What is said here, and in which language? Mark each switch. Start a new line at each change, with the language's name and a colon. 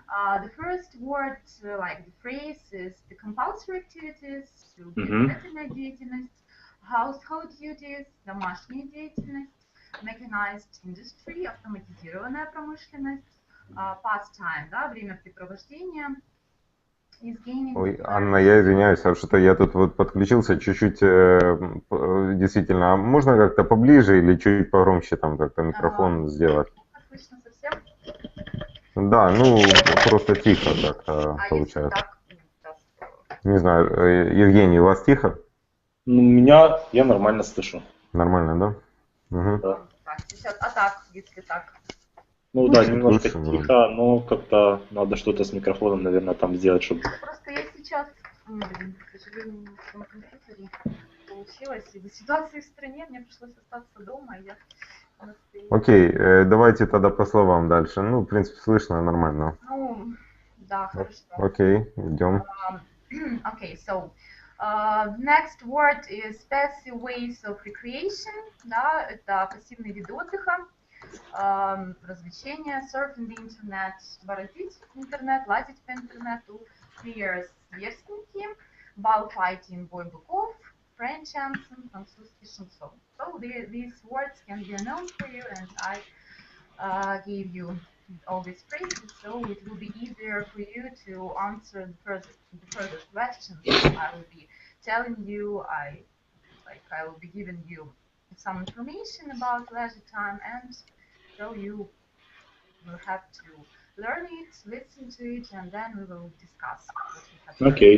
English: So the first word, like the phrase, is the compulsory activities,
Russian: обязательная деятельность,
English: household duties,
Russian: домашняя деятельность,
English: mechanized industry,
Russian: автоматизированная промышленность,
English: pastime,
Russian: да, времяпрепровождение. Ой, Анна, я извиняюсь, что я тут вот подключился чуть-чуть, действительно, а можно как-то поближе или чуть погромче там как-то микрофон сделать? Слышно совсем? Да, ну просто тихо так получается. Не знаю, Евгений, у вас тихо? Я нормально слышу. Нормально, да? Угу. Да. Так, сейчас, так, если так. Ну да, немножко тихо, но как-то надо что-то с микрофоном, наверное, там сделать, чтобы... Просто я сейчас, к сожалению, на своем компьютере получилось. Из-за ситуации в стране мне пришлось остаться дома, и я... Окей, давайте тогда по словам дальше. Ну, в принципе, слышно нормально. Ну, да, хорошо. Окей, идем.
English: Okay, so next word is passive ways of recreation.
Russian: Да, это пассивные виды отдыха, развлечения,
English: surfing the internet,
Russian: бороздить интернет, лазить по интернету, clear сверстники, bullfighting, бой быков,
English: French anthem,
Russian: французский шансон.
English: So these words can be unknown for you, and I gave you all these phrases, so it will be easier for you to answer the further questions. I will be telling you, I will be giving you some information about leisure time, and so you will have to learn it, listen to it, and then we will discuss what we have to